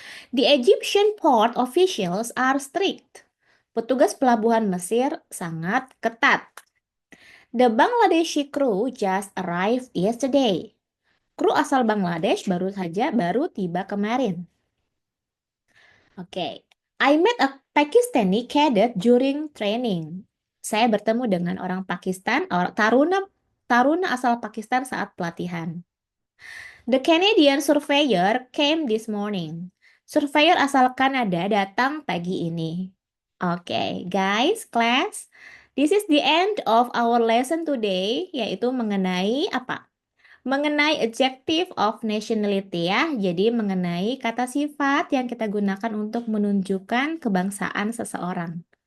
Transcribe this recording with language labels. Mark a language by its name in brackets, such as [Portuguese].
[English] The Egyptian port officials are strict. [Indonesian] Petugas pelabuhan Mesir sangat ketat. [English] The Bangladeshi crew just arrived yesterday. [Indonesian] Kru asal Bangladesh baru tiba kemarin. Oke. [English] I met a Pakistani cadet during training. [Indonesian] Saya bertemu dengan orang Pakistan, taruna taruna asal Pakistan saat pelatihan. [English] The Canadian surveyor came this morning. [Indonesian] Surveyor asal Kanada datang pagi ini. Oke, guys, class. [English] This is the end of our lesson today, [Indonesian] yaitu mengenai apa? Mengenai adjective of nationality ya. Jadi mengenai kata sifat yang kita gunakan untuk menunjukkan kebangsaan seseorang.